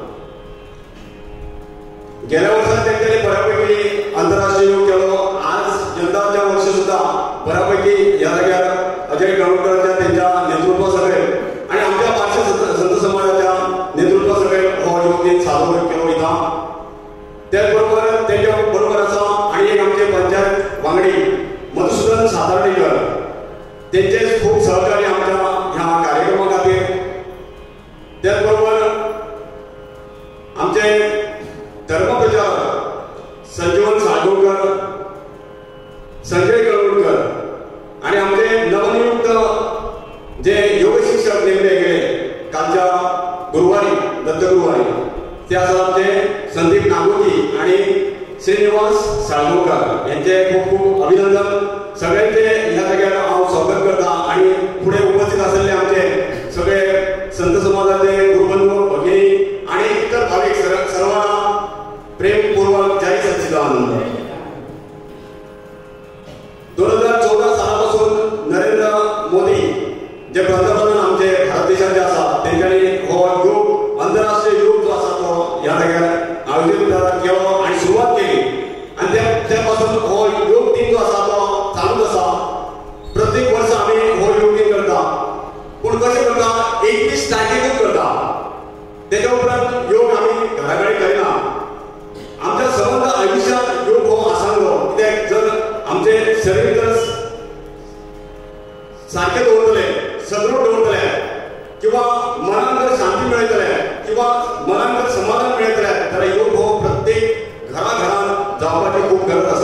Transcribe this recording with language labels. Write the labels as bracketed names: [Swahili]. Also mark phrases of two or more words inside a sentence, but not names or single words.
[Marathi] गेल्या वर्षात त्यांनी बऱ्यापैकी आंतरराष्ट्रीय योग केलो. [Konkani] आज यंदाच्या वर्षी सुद्धा बऱ्यापैकी या जाग्यार अजय कांगुटकरच्या त्यांच्या नेतृत्वासकल आणि आमच्या पारसी संत समाजाच्या नेतृत्वासकल हो योग दिन साजरा केलो वयता. त्याचबरोबर त्याच्या बरोबर आसा आणि एक आमचे पंचायत वांगडी मधुसूदन सातार्डेकर, त्यांचे खूप सहकार्य आमच्या ह्या कार्यक्रमा खातीर. [Marathi] त्याचबरोबर आमचे धर्मप्रचारक संजीवन साळगांवकर, संजय कांगुटकर आणि आमचे नवनियुक्त जे योग शिक्षक नेमले गेले कालच्या गुरुवारी दत्तगुरुवारी ते आसात आमचे संदीप नागोजी आणि श्रीनिवास साळगांवकर यांचे खूप खूप अभिनंदन. [Konkani] सगळ्यांचे ह्या जाग्यार हांव स्वागत करता आणि पुढे उपस्थित असलेले आमचे सगळे संत समाजाचे गुरुबंधू भगिनी आणि इतर भाविक सर्वांना प्रेमपूर्वक जय सच्चिदानंद. 2014 सालापासून नरेंद्र मोदी जे पंतप्रधान आमचे भारत देशाचे आसात त्यांच्यानी हो योग आंतरराष्ट्रीय योग जो आसा तो ह्या जाग्यार आयोजित केलो आणि सुरुवात केली आणि त्यापासून हो योग दिन जो आसा तो चालूच आसा. प्रत्येक वर्ष आम्ही हो योग दिन करता, पूण कशें करता 21 तारखेकूच करता. त्याच्या उपरांत योग आम्ही घराघडी करिना. आमच्या संबंध आयुष्यात योग हो आसांगो, कित्याक जर आमचे शरीर जर सारखे दवरतले, सदृढ दवरतले किंवा मनान जर शांती मेळटले किंवा मनान जर समाधान मेळटले जाल्यार योग हो प्रत्येक घराघरांत जावपाची खूप गरज आसा.